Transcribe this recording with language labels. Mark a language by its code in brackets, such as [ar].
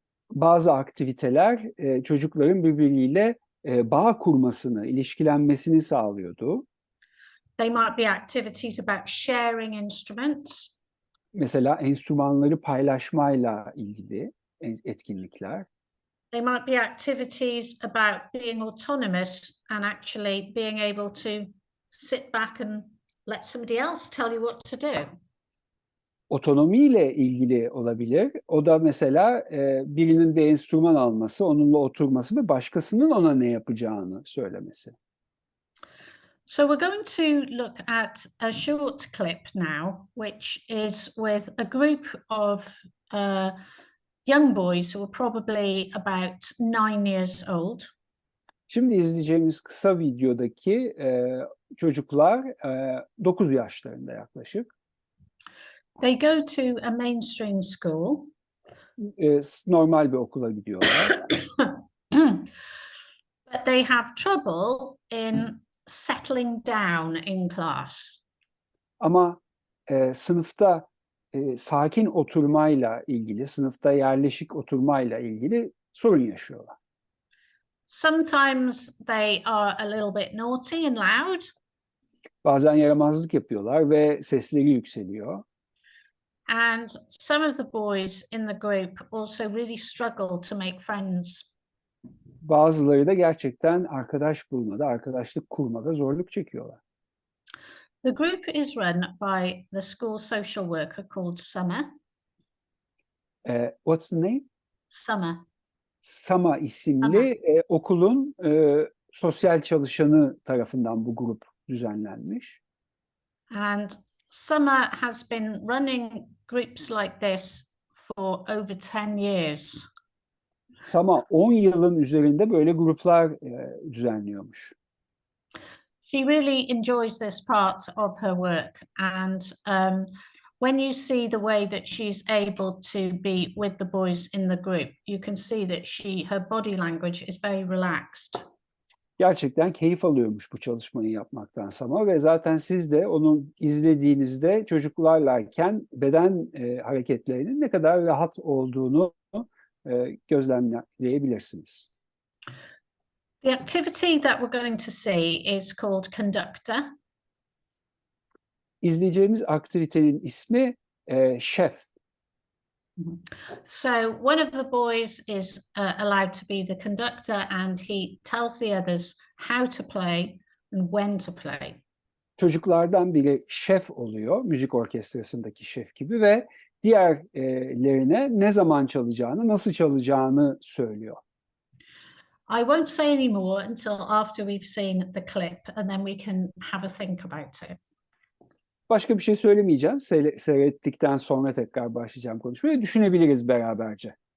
[tr] Bazı aktiviteler çocukların birbiriyle bağ kurmasını, ilişkilenmesini sağlıyordu. [en] They might be activities about sharing instruments. [tr] Mesela enstrümanları paylaşmayla ilgili etkinlikler. [en] They might be activities about being autonomous and actually being able to sit back and let somebody else tell you what to do. [tr] Otonomiyle ilgili olabilir. O da mesela birinin bir enstrüman alması, onunla oturması ve başkasının ona ne yapacağını söylemesi. [en] So we're going to look at a short clip now, which is with a group of young boys who are probably about 9 years old. [tr] Şimdi izleyeceğimiz kısa videodaki çocuklar 9 yaşlarında yaklaşık. [en] They go to a mainstream school. [tr] Normal bir okula gidiyorlar. [en] But they have trouble in settling down in class. [tr] Ama sınıfta sakin oturmayla ilgili, sınıfta yerleşik oturmayla ilgili sorun yaşıyorlar. [en] Sometimes they are a little bit naughty and loud. [tr] Bazen yaramazlık yapıyorlar ve sesleri yükseliyor. [en] And some of the boys in the group also really struggle to make friends. [tr] Bazıları da gerçekten arkadaş bulmada, arkadaşlık kurmada zorluk çekiyorlar. [en] The group is run by the school social worker called Summer. What's the name? Summer. [tr] Sama isimli okulun sosyal çalışanı tarafından bu grup düzenlenmiş. [en] And Summer has been running groups like this for over 10 years. [tr] Sama 10 yılın üzerinde böyle gruplar düzenliyormuş. [en] She really enjoys this part of her work, and when you see the way that she's able to be with the boys in the group, you can see that her body language is very relaxed. [tr] Gerçekten keyif alıyormuş bu çalışmayı yapmaktan Sama ve zaten siz de onu izlediğinizde çocuklarlayken beden hareketlerinin ne kadar rahat olduğunu gözlemleyebilirsiniz. [en] The activity that we're going to see is called Conductor. [tr] İzleyeceğimiz aktivitenin ismi şef. [en] So one of the boys is allowed to be the conductor, and he tells the others how to play and when to play. [tr] Çocuklardan biri şef oluyor, müzik orkestrasındaki şef gibi ve diğerlerine ne zaman çalacağını, nasıl çalacağını söylüyor. [en] I won't say any more until after we've seen the clip, and then we can have a think about it. [tr] Başka bir şey söylemeyeceğim. Seyrettikten sonra tekrar başlayacağım konuşmaya. Düşünebiliriz beraberce.